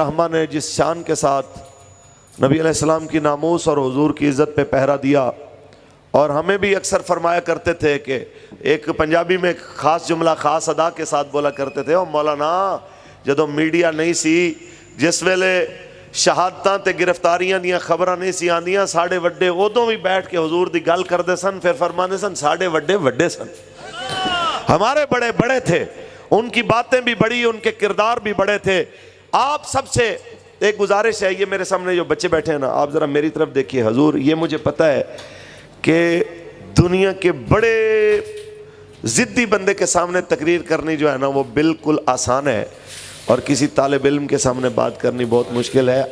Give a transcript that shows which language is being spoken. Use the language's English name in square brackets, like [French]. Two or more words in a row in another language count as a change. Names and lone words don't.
[Urdu] رحمہ نے جس شان کے ساتھ نبی علیہ السلام کی ناموس اور حضور کی عزت پہ پہرا دیا، اور ہمیں بھی اکثر فرمایا کرتے تھے کہ ایک پنجابی میں خاص جملہ خاص ادا کے ساتھ بولا کرتے تھے، [Punjabi] او مولانا جدو میڈیا نہیں سی، جس ویلے شہادتاں تے گرفتاریاں دیاں خبراں نہیں سی آندیاں، ساڑے وڈے ادوں بھی بیٹھ کے حضور دی گل کردے سن، پھر فرماندے سن ساڑے وڈے وڈے سن، [Urdu] ہمارے بڑے بڑے تھے، ان کی باتیں بھی بڑی، ان کے کردار بھی بڑے تھے۔ آپ سب سے ایک گزارش ہے، یہ میرے سامنے جو بچے بیٹھے ہیں نا، آپ ذرا میری طرف دیکھیے حضور، یہ مجھے پتہ ہے کہ دنیا کے بڑے ضدی بندے کے سامنے تقریر کرنی جو ہے نا وہ بالکل آسان ہے، اور کسی طالب علم کے سامنے بات کرنی بہت مشکل ہے۔